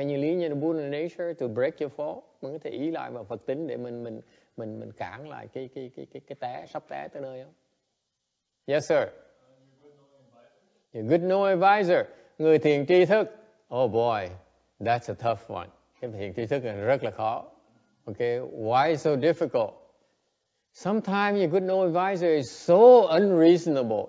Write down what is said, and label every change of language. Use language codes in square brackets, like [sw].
[en] Can you lean on the Buddha nature to break your fall? [vi] Mình có thể ý lại vào Phật tính để mình cản lại cái té, sắp té tới nơi không? [en] Yes, sir. Your good know advisor. Người thiền tri thức. Oh boy, that's a tough one. [vi] Cái thiền tri thức là rất là khó. [en] Okay, why so difficult? Sometimes your good know advisor is so unreasonable.